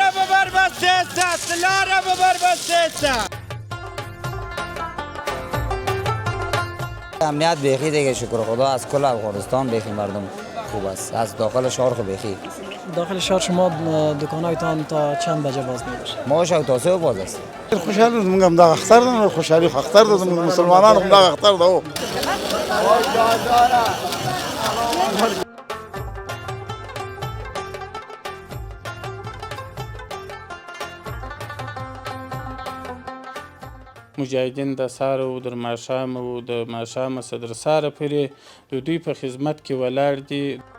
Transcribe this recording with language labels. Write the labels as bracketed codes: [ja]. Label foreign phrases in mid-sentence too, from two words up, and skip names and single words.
[fa] امنیت بیخی دیگه شکر خدا از کل افغانستان بیخی مردم خوب است. از داخل شهر خو بیخی داخل شهر شما دکانایتان تا چند بجه باز میباشه؟ ما شب تا 3 باز است. [ps] خوشحال موږ دا اختر ده خوشحالي اختر ده مسلمانانو هم دا اختر ده. مجاهدین د سهار او در ماښام او د ماښامه څخه تر سهاره پورې د دوی په خدمت کې ولاړ دي.